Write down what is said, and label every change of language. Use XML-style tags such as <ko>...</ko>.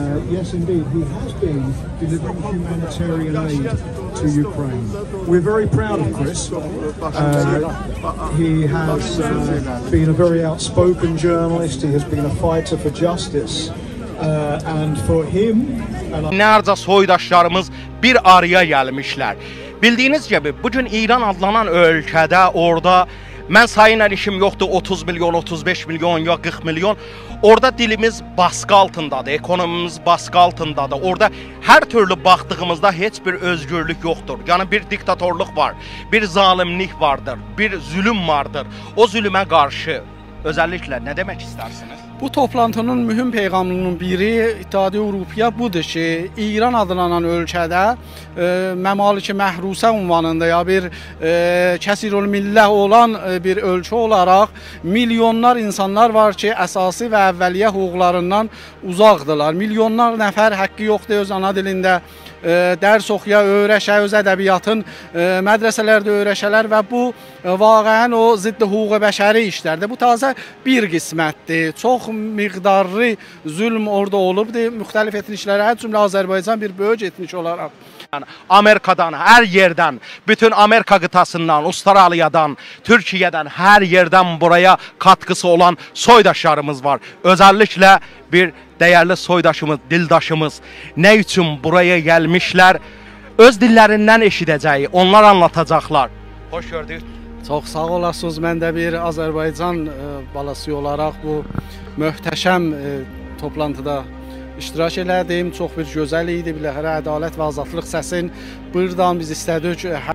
<en>Yes, indeed, he has been delivering humanitarian aid to Ukraine. We're very proud of Chris. He has been a very outspoken journalist. He has been a fighter for justice. And for him...</en> <tr>Nerede soydaşlarımız bir araya gelmişler. Bildiğiniz gibi bugün İran adlanan</tr> <az>ölkədə orada mən sayıyla işim yoxdur, 30 milyon, 35 milyon ya 40 milyon.</az> <tr>Orada dilimiz baskı altındadır, ekonomimiz baskı altındadır.</tr> <az>Orada hər türlü baxdığımızda heç bir özgürlük yoxdur. Yəni bir diktatorluq var, bir zalimlik vardır, bir zulüm vardır.</az> <tr>O zulümə qarşı özellikle ne demek istersiniz?</tr> <az>Bu toplantının mühüm peyğamının biri İttihatiyyə Avropaya budur ki, İran adlanan ölkədə məmalik-i məhrusə ünvanında ya bir kəsirül milləh olan bir ölkə olaraq milyonlar insanlar var ki, əsasi və əvvəliyyə hüquqlarından uzaqdırlar. Milyonlar nəfər haqqı yoxdur öz ana dilində dərs oxuya, öyrəşə, öz ədəbiyyatın mədrəsələrdə öyrəşələr və bu vaqəən o ziddi hüquq-i bəşəri işlərdir. Bu tazə bir qismətdir. Çox miqdarlı zülm orada olubdur. Müxtəlif etniklərə, hər cümlə Azərbaycan bir böyük etnik olaraq.</az> <tr>Yani Amerikadan, her yerden, bütün Amerika kıtasından, Avustralya'dan, Türkiye'den, her yerden buraya katkısı olan soydaşlarımız var. Özellikle bir değerli soydaşımız, dildaşımız ne için buraya gelmişler, öz dillerinden eşidəcəyi, onlar anlatacaklar. Hoş gördük.</tr> <az>Çox sağ olasınız. Mən də bir Azərbaycan balası olaraq bu möhtəşəm toplantıda iştirak elədim. Çox bir gözəl idi. Bilahare ədalət və azadlıq səsin buradan biz istədik.</az>